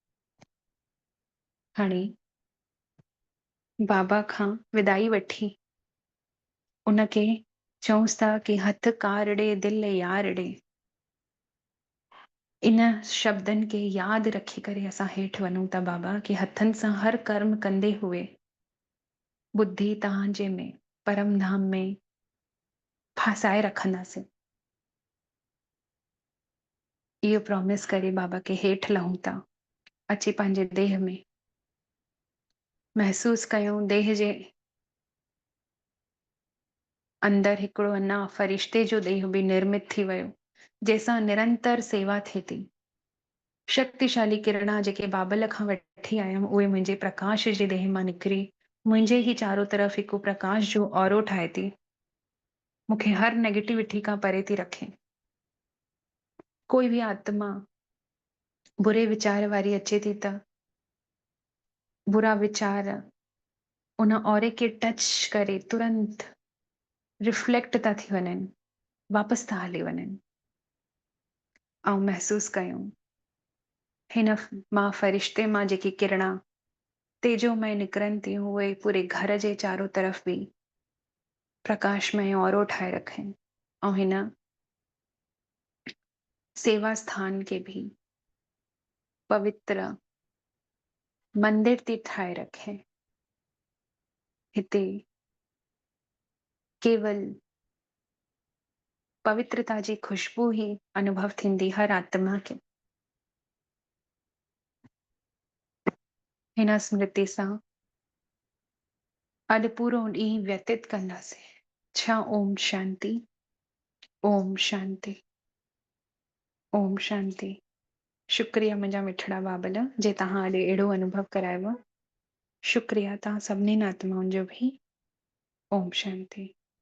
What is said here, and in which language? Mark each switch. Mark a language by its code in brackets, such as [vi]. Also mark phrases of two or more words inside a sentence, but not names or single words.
[sd] हाणे बाबा खां विदाई वठी उनखे चऊंसि था कि हथ कार ॾे दिल यार ॾे। इन शब्दनि खे यादि रखी करे असां हेठि वञूं था बाबा कि हथनि सां हर कर्म कंदे हुए बुद्धि तव्हांजे में परम धाम में फासाए रखंदासीं। इहो प्रॉमिस करे बाबा के हेठि लहूं था। अची पंहिंजे देह में महसूस कयूं देह जे अंदर हिकिड़ो अञा फरिश्ते जो देह बि निर्मित थी वियो जंहिंसां निरंतर सेवा थिए थी। शक्तिशाली किरणा जेके बाबल खां वठी आयमि उहे मुंहिंजे प्रकाश जे देह मां निकिरी मुंहिंजे ई चारो तरफ़ हिकु प्रकाश जो औरो ठाहे थी। मूंखे हर नेगेटिविटी खां परे थी रखे। कोई भी आत्मा बुरे विचार वारी अचे थी त बुरा विचार उन औरे खे टच करे तुरंत रिफ्लेक्ट था थी वञनि वापसि था हली वञनि ऐं महसूस कयूं हिन मां फ़रिश्ते मां जेकी किरणा तेजोमय निकिरनि थियूं उहे पूरे घर जे चारो तरफ़ बि प्रकाशमय औरो ठाहे रखनि ऐं हिन सेवा स्थान खे भी पवित्र मंदिर थी ठाहे रखे। हिते केवल पवित्रता जी खुशबू ही अनुभव थींदी हर आत्मा खे। हिन स्मृति सां अॼु पूरो ॾींहुं व्यतीत कंदासीं। छा ओम शांति, ओम शांति, ओम शांति। शुक्रिया मुंहिंजा मिठड़ा बाबल जे तव्हां अॼु अहिड़ो अनुभव करायव। शुक्रिया तव्हां सभिनीनि आत्माउनि जो भी। ओम शांति।